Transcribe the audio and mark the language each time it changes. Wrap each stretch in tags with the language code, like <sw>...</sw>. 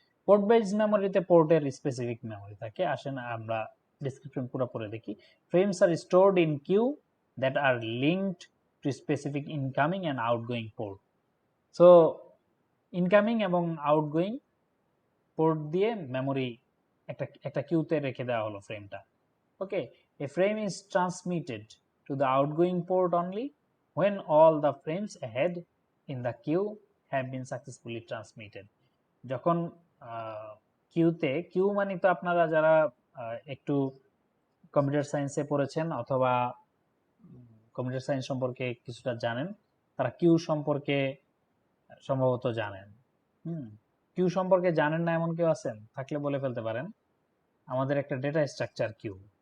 <bn>Port based মেমোরিতে পোর্টের specific memory থাকে। আসেন আমরা ডিসক্রিপশন পুরো পড়ে দেখি।</bn> <en>Frames are stored in queue that are linked to specific incoming and outgoing port.</en> <bn>So incoming এবং আউটগোয়িং পোর্ট দিয়ে মেমোরি একটা একটা কিউতে রেখে দেওয়া হলো ফ্রেমটা।</bn> <en>Okay, a frame is transmitted to the outgoing port only when all the frames ahead in the queue have been successfully transmitted.</en> <bn>যখন কিউতে, Q মানে তো আপনারা যারা একটু কম্পিউটার সায়েন্সে পড়েছেন অথবা কম্পিউটার সায়েন্স সম্পর্কে কিছুটা জানেন, তারা কিউ সম্পর্কে সম্ভবত জানেন। কিউ সম্পর্কে জানেন না এমন কেউ আছেন? থাকলে বলে ফেলতে পারেন। আমাদের একটা ডেটা স্ট্রাকচার কিউ।</bn>